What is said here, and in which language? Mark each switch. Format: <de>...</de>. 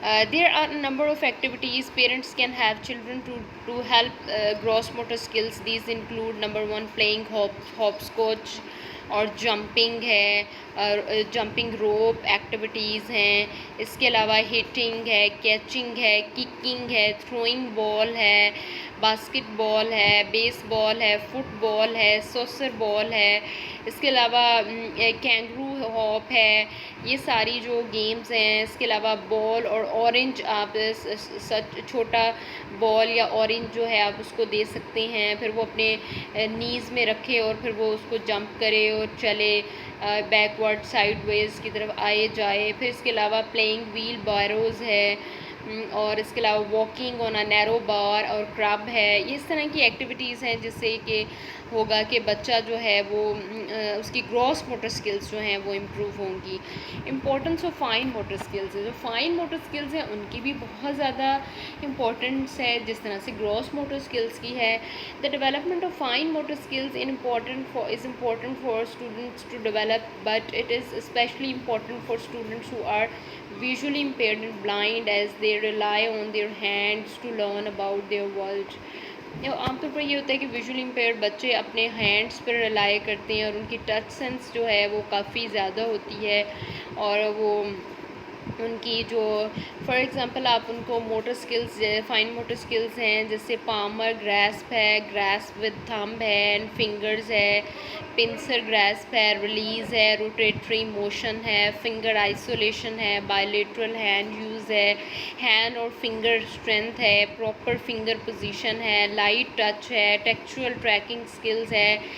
<en>There are a number of activities parents can have children to help gross motor skills. These include number 1 playing hopscotch اور jumping ہے، اور jumping rope activities ہیں.</en> <ur>اس کے علاوہ hitting ہے، کیچنگ ہے، ککنگ ہے، تھروئنگ بال ہے، باسکٹ بال ہے، بیس بال ہے، فٹ بال ہے، سوسر بال ہے. اس کے علاوہ کینگرو ہاپ ہے. یہ ساری جو گیمز ہیں. اس کے علاوہ بال اور اورنج، آپ چھوٹا بال یا اورنج جو ہے آپ اس کو دے سکتے ہیں، پھر وہ اپنے نیز میں رکھے اور پھر وہ اس کو جمپ کرے اور چلے بیکورڈ سائڈ ویز کی طرف آئے جائے. پھر اس کے علاوہ پلینگ ویل بیروز ہے، اور اس کے علاوہ واکنگ آن اے نیرو بار اور کرب ہے. یہ اس طرح کی ایکٹیویٹیز ہیں جس سے کہ ہوگا کہ بچہ جو ہے وہ اس کی گراس موٹر سکلز جو ہیں وہ امپروو ہوں گی. Importance of fine motor skills. جو فائن موٹر سکلز ہیں ان کی بھی بہت زیادہ امپورٹنس ہے جس طرح سے گراس موٹر سکلز کی ہے.</ur> <en>The development of fine motor skills is important for students to develop, but it is especially important for students who are visually impaired and blind, as they rely on their hands to learn about their world.</en> <ur>عام طور پر یہ ہوتا ہے کہ visually impaired بچے اپنے hands پر rely کرتے ہیں اور ان کی ٹچ سینس جو ہے وہ کافی زیادہ ہوتی ہے، اور وہ ان کی جو فار ایگزامپل آپ ان کو motor skills fine motor skills ہیں جیسے پامر گراسپ ہے، گراسپ ود تھمب ہے اینڈ فنگرز ہے، پنسر گراسپ ہے، ریلیز ہے، روٹیٹری موشن ہے، فنگر آئسولیشن ہے، بائیلیٹرل ہینڈ یوز ہے، ہینڈ اور فنگر اسٹرینتھ ہے، پراپر فنگر پوزیشن ہے، لائٹ ٹچ ہے، ٹیکسچرل ٹریکنگ سکلز ہے.</ur>